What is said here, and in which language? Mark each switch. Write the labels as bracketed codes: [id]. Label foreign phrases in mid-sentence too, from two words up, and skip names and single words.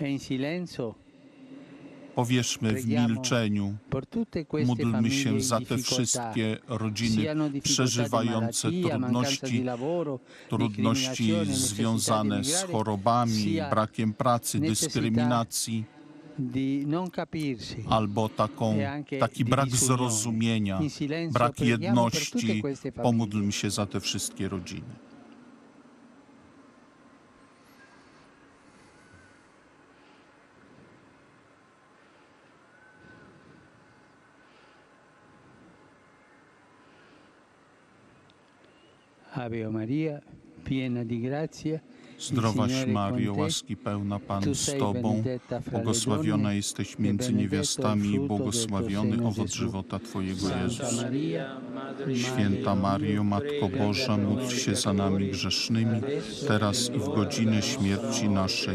[pl] Powierzmy w milczeniu, módlmy się za te wszystkie rodziny przeżywające trudności związane z chorobami, brakiem pracy, dyskryminacji, albo taki brak zrozumienia, brak jedności. Pomódlmy się za te wszystkie rodziny. [it] Ave Maria, piena di grazia. [pl] Zdrowaś Mario, łaski pełna, Pan z Tobą, błogosławiona jesteś między niewiastami i błogosławiony owoc żywota Twojego, Jezus. Święta Mario, Matko Boża, módl się za nami grzesznymi, teraz i w godzinę śmierci naszej.